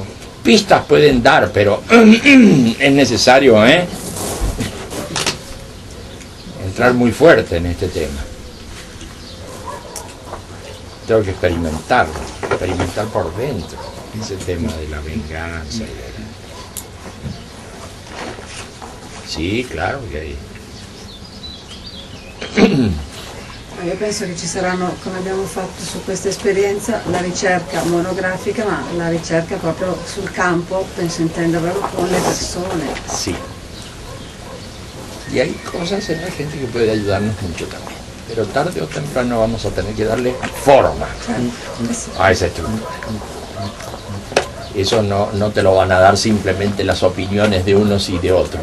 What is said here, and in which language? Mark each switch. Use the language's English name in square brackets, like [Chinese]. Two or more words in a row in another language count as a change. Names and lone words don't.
[Spanish] Pistas pueden dar, pero es necesario entrar muy fuerte en este tema. Tengo que experimentar por dentro ese tema de la venganza. [Italian] Sì, claro che Io penso che ci saranno, come abbiamo fatto su questa esperienza, la ricerca monografica, ma la ricerca proprio sul campo, penso intenderlo con le persone. [Spanish] sí. Y hay cosas en la gente que puede ayudarnos mucho también. Pero tarde o temprano vamos a tener que darle forma a esa estructura. Eso no te lo van a dar simplemente las opiniones de unos y de otros.